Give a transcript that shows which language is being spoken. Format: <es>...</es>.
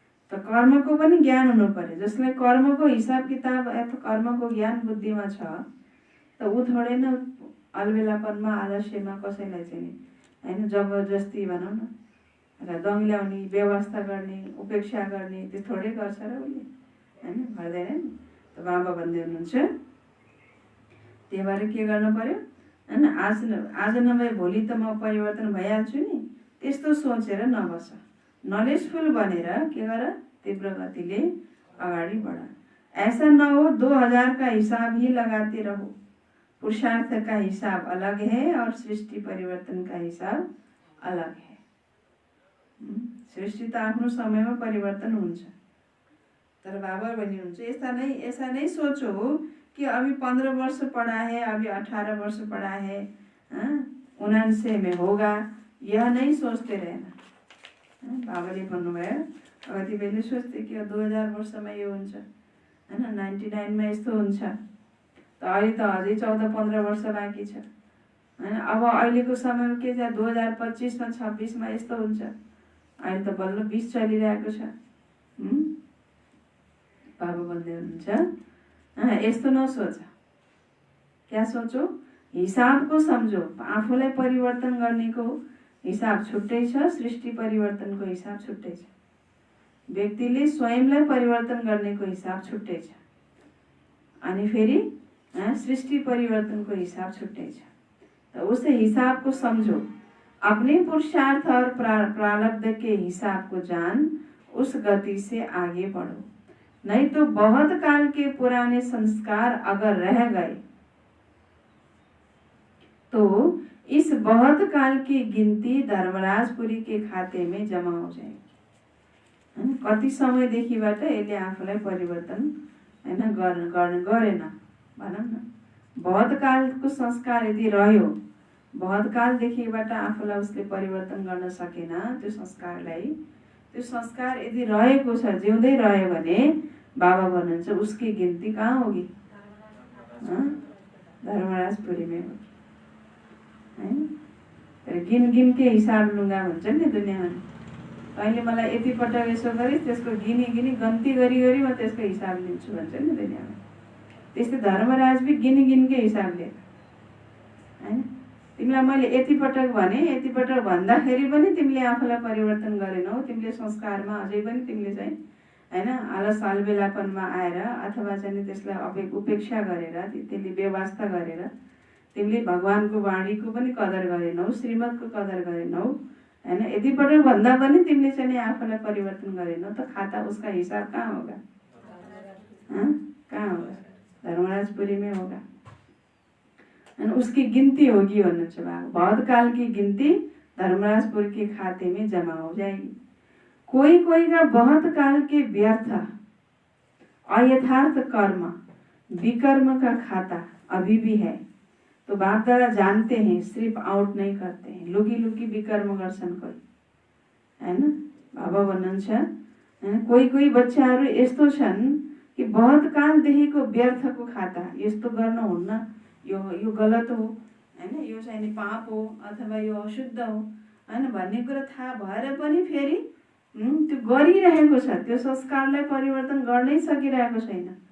<ne>त कर्मको पनि ज्ञान हुनु पर्यो। जसलाई कर्मको हिसाब किताब अथवा कर्मको ज्ञान बुद्धिमा छ त ऊ थोरै न अलबेलापनमा, आलस्यमा कसैलाई चाहिँ हैन जबरजस्ती भनौँ न र दङ ल्याउने, व्यवस्था गर्ने, उपेक्षा गर्ने, त्यो थोरै गर्छ र उसले, हैन, गर्दैन नि। त बाबा भन्दै हुनुहुन्छ त्यही भएर के गर्नु पर्यो, हैन, आज नभए भोलि त म परिवर्तन भइहाल्छु नि, त्यस्तो सोचेर नबस, नलेजफुल बनेर के गर, तीव्र गतिले अगाडि बढ।</ne> <hi>ऐसा न हो 2000 का हिसाब ही लगाते रहो, पुरुषार्थ का हिसाब अलग है और सृष्टि परिवर्तन का हिसाब अलग है।</hi> <ne>सृष्टि त आफ्नो समयमा परिवर्तन हुन्छ, तर बाबा भन्नुहुन्छ</ne> <hi>ऐसा नहीं सोचो कि अभी 15 वर्ष पढ़ा है, अभी 18 वर्ष पढ़ा है, 79 में होगा, यह नहीं सोचते रहना।</hi> <ne>बाबाले भन्नुभयो कतिपयले सोच्थे कि 2000 वर्षमा यो हुन्छ, हैन, 99 मा यस्तो हुन्छ, त अहिले त अझै 14-15 वर्ष बाँकी छ, हैन। अब अहिलेको समयमा के छ, 2025 मा 26 मा यस्तो हुन्छ, अहिले त बल्ल 20 चलिरहेको छ। बाबा भन्दै हुनुहुन्छ यस्तो नसोच,</ne> <hi>क्या सोचो,</hi> <ne>हिसाबको सम्झो, आफूलाई परिवर्तन गर्नेको हिसाब छुट्टै छ, सृष्टि परिवर्तनको हिसाब छुट्टै छ, व्यक्तिले स्वयंलाई परिवर्तन गर्नेको हिसाब छुट्टै छ, अनि फेरि सृष्टि परिवर्तनको हिसाब छुट्टै छ।</ne> <hi>तो उस हिसाब को समझो, अपने पुरुषार्थ और प्रारब्ध के हिसाब को जान, उस गति से आगे बढ़ो। नहीं तो बहुत काल के पुराने संस्कार अगर रह गए तो इस बहुत काल की गिनती धर्मराजपुरी के खाते में जमा हो जाएगी।</hi> <ne>कति समयदेखिबाट यसले आफूलाई परिवर्तन गरेन भनौँ न। बहुत कालको संस्कार यदि रह्यो, बहुत कालदेखिबाट आफूलाई उसले परिवर्तन गर्न सकेन, त्यो संस्कार यदि रहेको छ, जिउँदै रह्यो भने बाबा भन्नुहुन्छ</ne> <hi>उसकी गिनती कहाँ होगी? धर्मराजपुरी में होगी। गिन गिन के हिसाब लुगा</hi> <ne>भन्छ नि दुनियाँमा। तैँले मलाई यति पटक यसो गरिस्, त्यसको गिनी गिनी गन्ती गरी गरी म त्यसको हिसाब लिन्छु भन्छ नि दुनियाँमा। त्यस्तै धर्मराज भी गिनी गिन के हिसाब लिएर, हैन? तिमीलाई मैले यति पटक भने, यति पटक भन्दाखेरि पनि तिमीले आफूलाई परिवर्तन गरेनौ। तिमीले संस्कारमा अझै पनि तिमीले चाहिँ हैन आलस अलबेलापनमा आएर अथवा चाहिँ त्यसलाई उपेक्षा गरेर, त्यसले व्यवस्था गरेर तिमीले भगवानको वाणीको पनि कदर गरेनौ, श्रीमतको कदर गरेनौ, हैन? यति पटक भन्दा पनि तिमीले चाहिँ आफूलाई परिवर्तन गरेनौ, त खाता</ne> <hi>उसका हिसाब कहाँ होगा? कहाँ होगा? धर्मराजपुरी में होगा। और उसकी गिनती होगी</hi> <ne>भन्नुहुन्छ बाबा।</ne> <hi>बहुत काल की गिनती धर्मराजपुर के खाते में जमा हो जाएगी। कोई कोई का बहुत काल के व्यर्थ अयथार्थ कर्म विकर्म का खाता अभी भी है। तो बाप दादा जानते हैं, सिर्फ आउट नहीं करते हैं।</hi> <ne>लुकी लुकी विकर्म गर्छन् कोही, हैन? बाबा भन्नुहुन्छ कोही कोही बच्चाहरू यस्तो छन् कि बहुत कालदेखिको व्यर्थको खाता, यस्तो गर्न हुन्न, यो गलत हो, हैन? यो चाहिँ पाप हो अथवा यो अशुद्ध हो, हैन भन्ने कुरा थाहा भएर पनि फेरि त्यो गरिरहेको छ, त्यो संस्कारलाई परिवर्तन गर्नै सकिरहेको छैन।</ne>